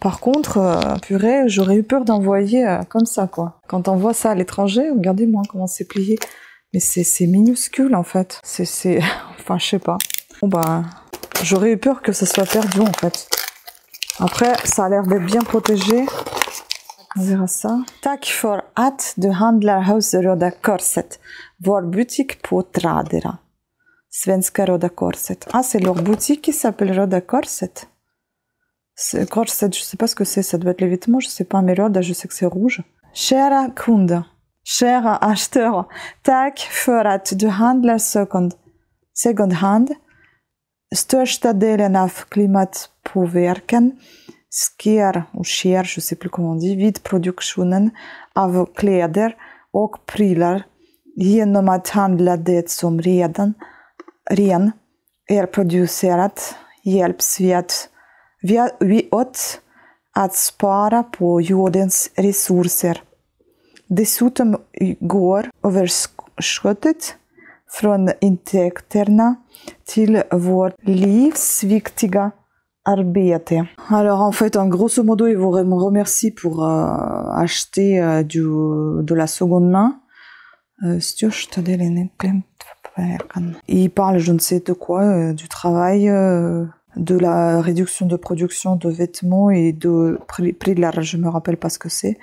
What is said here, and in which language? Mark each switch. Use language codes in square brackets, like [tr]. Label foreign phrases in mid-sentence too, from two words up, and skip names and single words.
[fr] Par contre, purée, j'aurais eu peur d'envoyer comme ça, quoi. Quand on voit ça à l'étranger, regardez-moi comment c'est plié. Mais c'est minuscule, en fait. C'est... Enfin, je sais pas. Bon, bah, j'aurais eu peur que ça soit perdu, en fait. Après, ça a l'air d'être bien protégé. On verra ça. [sv] Tack för att du handlar hos Röda Korset. Vår butik på Tradera. Svenska Röda Korset. [fr] Ah, c'est leur boutique qui s'appelle Röda Korset. Korset, je sais pas ce que c'est. Ça doit être les vêtements, je sais pas. Mais Röda, je sais que c'est rouge. [sv] Kära kund. Kära acheteur. Tack för att du handlar second hand. Största delen av klimatpåverkan sker, [fr] je sais plus comment on dit, [sv] vid produktionen av kläder och prylar genom att handla det som redan är producerat hjälps vi åt att spara på jordens resurser. Dessutom går överskottet från intäkterna till vårt livsviktiga arbete. [fr] Alors en fait, en grosso modo, ils vous remercient pour acheter de la seconde main. Ils parlent je ne sais de quoi, du travail, de la réduction de production de vêtements et de prix de l'argent, je me rappelle pas ce que c'est.